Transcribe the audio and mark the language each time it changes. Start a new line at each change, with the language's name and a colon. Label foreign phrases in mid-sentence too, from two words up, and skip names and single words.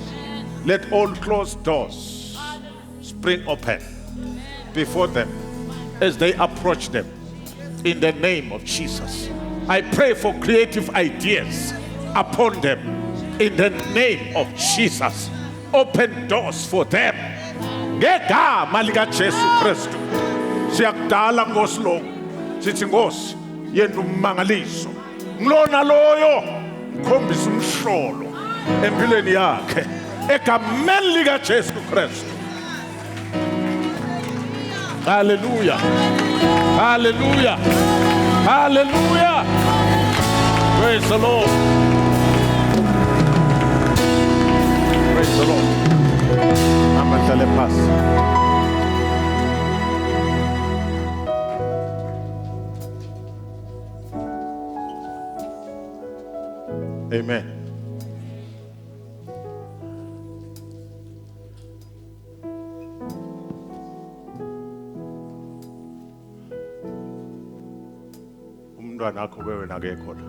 English: Let all closed doors spring open before them. as they approach them. In the name of Jesus. I pray for creative ideas upon them. In the name of Jesus. Open doors for them.
Swati: Ngegama lika Jesu Kristu. Siyakudala Nkosi lo. Sithi Nkosi, yena ummangaliso. Ngilona loyo khombisa umhlolo empilweni yakhe. Egameni lika Jesu Kristu.
English: Hallelujah. Hallelujah. Hallelujah. Praise the Lord. Praise the Lord.
Swati: Amahlale phasi. Amen. Umntwana wakho wena akekho la.